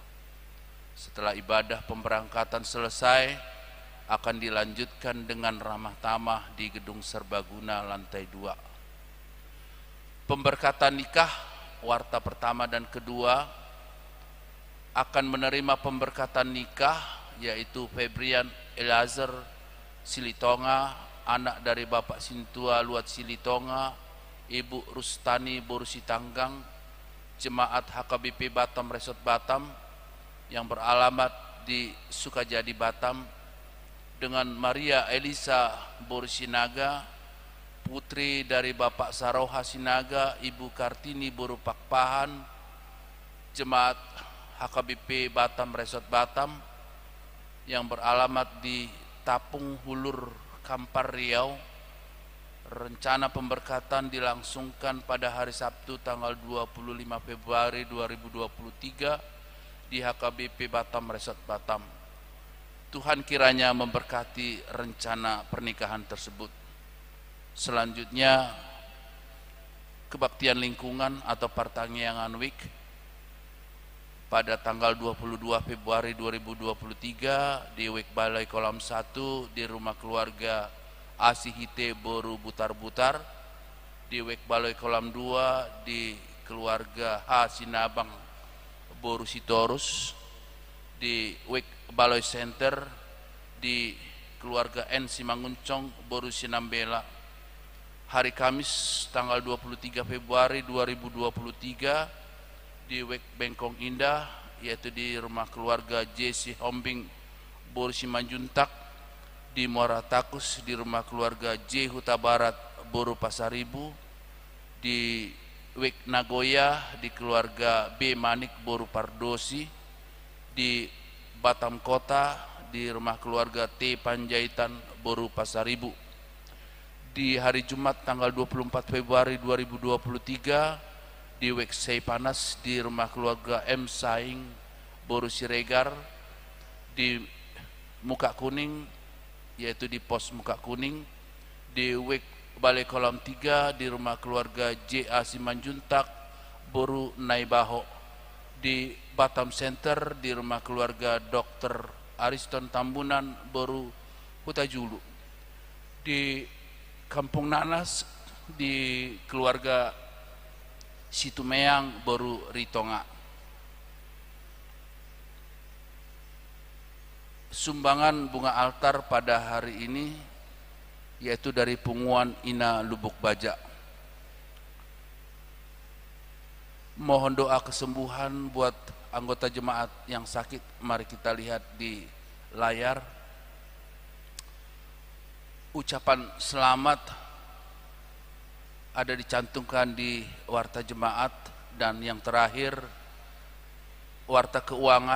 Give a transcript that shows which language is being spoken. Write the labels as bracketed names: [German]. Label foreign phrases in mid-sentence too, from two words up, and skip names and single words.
[Indonesian] Setelah ibadah pemberangkatan selesai, akan dilanjutkan dengan ramah tamah di gedung serbaguna lantai 2. Pemberkatan nikah, warta pertama dan kedua akan menerima pemberkatan nikah, yaitu Febrian Elazar Silitonga, anak dari Bapak Sintua Luat Silitonga, Ibu Rustani Borusi Tanggang, Jemaat HKBP Batam Resort Batam yang beralamat di Sukajadi Batam, dengan Maria Elisa Borsinaga, putri dari Bapak Saroha Sinaga, Ibu Kartini Borupakpahan, Jemaat HKBP Batam Resort Batam yang beralamat di Tapung Hulur Kampar Riau. Rencana pemberkatan dilangsungkan pada hari Sabtu tanggal 25 Februari 2023 di HKBP Batam Resort Batam. Tuhan kiranya memberkati rencana pernikahan tersebut. Selanjutnya, kebaktian lingkungan atau Partangiangan Week pada tanggal 22 Februari 2023 di Wek Balai Kolam 1 di rumah keluarga Asihite Boru Butar-Butar, di Wek Balai Kolam 2 di keluarga H Sinabang Boru Sitorus, di Wek Balai Center di keluarga N Simanguncong Boru Sinambela. Hari Kamis tanggal 23 Februari 2023 di Wek Bengkong Indah, yaitu di rumah keluarga J Si Hombing Boru Simanjuntak, di Muara Takus di rumah keluarga J Huta Barat Boru Pasaribu, di Wek Nagoya di keluarga B Manik Boru Pardosi, di Batam Kota di rumah keluarga T Panjaitan Boru Pasaribu. Di hari Jumat tanggal 24 Februari 2023 di Wek Sei Panas di rumah keluarga M Saing Boru Siregar, di Muka Kuning yaitu di pos Muka Kuning, di Wek Balai Kolam 3 di rumah keluarga J A Simanjuntak Boru Naibaho, di Batam Center di rumah keluarga Dr. Ariston Tambunan Boru Hutajulu, di Kampung Nanas di keluarga Situmeang Boru Ritonga. Sumbangan bunga altar pada hari ini yaitu dari Punguan Ina Lubuk Baja. Mohon doa kesembuhan buat anggota jemaat yang sakit. Mari kita lihat di layar. Ucapan selamat ada dicantumkan di warta jemaat, dan yang terakhir warta keuangan.